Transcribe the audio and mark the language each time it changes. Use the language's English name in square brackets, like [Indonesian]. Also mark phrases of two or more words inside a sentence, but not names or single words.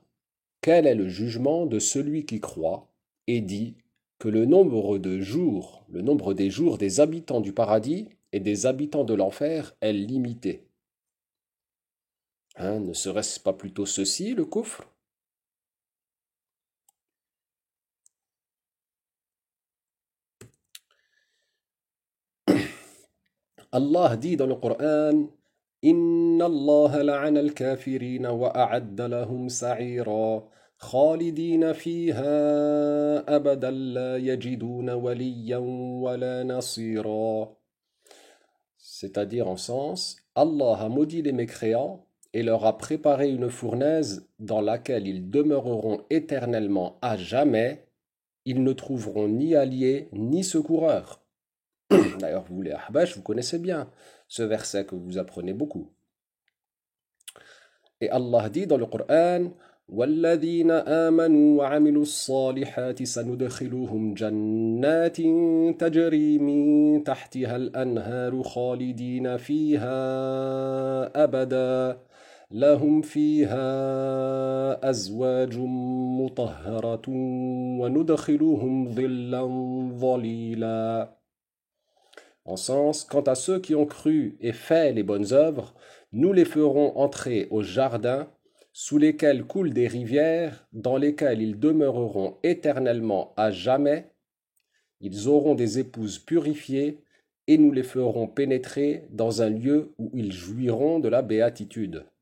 [French] Quel est le jugement de celui qui croit et dit que le nombre des jours des habitants du paradis et des habitants de l'enfer est limité? Hein, ne serait-ce pas plutôt ceci, le kufr? Allah dit dans le Coran [Arabic] إن الله لعن الكافرين وأعد لهم سعيرا خالدين فيها أبدا لا يجدون وليا ولا نصيرا. [French] C'est-à-dire en sens, Allah a maudit les mécréants et leur a préparé une fournaise dans laquelle ils demeureront éternellement à jamais. Ils ne trouveront ni alliés ni secoureurs. D'ailleurs, vous les Ahbash, vous connaissez bien ce verset que vous apprenez beaucoup. Et Allah dit dans le Coran [Arabic] والذين آمنوا وعملوا الصالحات سندخلهم جنات تجري من تحتها الأنهار خالدين فيها أبدا لهم فيها أزواج مطهرة وندخلهم ظلا ظليلا. [French] En sens, quant à ceux qui ont cru et fait les bonnes œuvres, nous les ferons entrer au jardin sous lesquels coulent des rivières, dans lesquelles ils demeureront éternellement à jamais. Ils auront des épouses purifiées et nous les ferons pénétrer dans un lieu où ils jouiront de la béatitude.